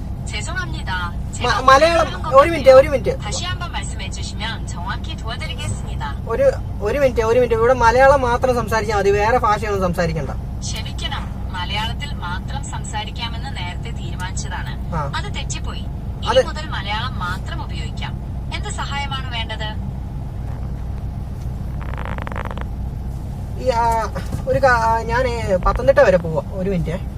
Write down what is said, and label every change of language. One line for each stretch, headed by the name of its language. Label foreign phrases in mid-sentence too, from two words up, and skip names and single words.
Korean: 죄송합니다.
Malayalam: മലയാളം ഒരു മിനിറ്റ്
Korean: 다시 한번 말씀해 주시면 정확히 도와드리겠습니다.
Malayalam: ഒരു മിനിറ്റ് ഇവിടെ മലയാളം മാത്രം സംസാരിച്ചാൽ മതി, വേറെ ഭാഷയൊന്നും സംസാരിക്കണ്ട. ക്ഷമിക്കണം, മലയാളത്തിൽ മാത്രം സംസാരിക്കാമെന്ന് നേരത്തെ തീരുമാനിച്ചതാണ്. അത് തെറ്റിപ്പോയി. ഇനി മുതൽ മലയാളം മാത്രം ഉപയോഗിക്കാം. എന്ത് സഹായമാണ് വേണ്ടത്? ഞാൻ പത്തനംതിട്ട വരെ പോവാ. ഒരു മിനിറ്റ്.